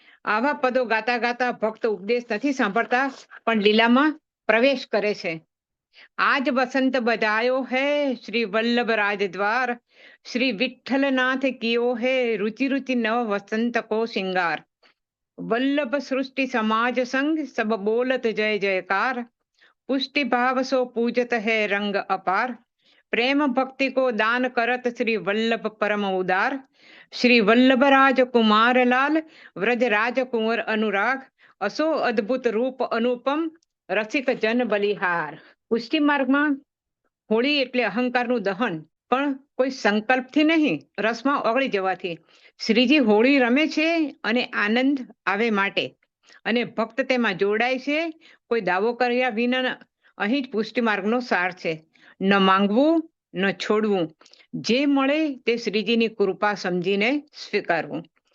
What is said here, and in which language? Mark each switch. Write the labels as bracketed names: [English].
[Gujarati] આવા પદો ગાતા ગાતા ભક્ત ઉપદેશ નથી સાંભળતા, પણ લીલામાં પ્રવેશ કરે છે. [Hindi] આજ વસંત બજાયો હે શ્રી વલ્લભ રાજદ્વાર, શ્રી વિઠ્ઠલનાથ કિયો હે रुचि रुचि नव वसंत को श्रृंगार. वल्लभ सृष्टि समाज संग सब बोलत जय जयकार, पुष्टि भाव सो पूजत है रंग अपार. प्रेम भक्ति को दान करत श्री वल्लभ परम उदार, श्री वल्लभ राज कुमार लाल व्रज राज कुंवर अनुराग, असो अद्भुत रूप अनुपम रसिक जन बलिहार. [Gujarati] પુષ્ટિ માર્ગમાં હોળી એટલે અહંકારનું દહન, પણ કોઈ સંકલ્પથી નહીં, રસમાં ઓગળી જવાથી. શ્રીજી હોળી રમે છે અને આનંદ આવે માટે, અને ભક્ત તેમાં જોડાય છે કોઈ દાવો કર્યા વિના. અહીં જ પુષ્ટિ માર્ગનો સાર છે. ન માંગવું, ન છોડવું, જે મળે તે શ્રીજીની કૃપા સમજીને સ્વીકારવું.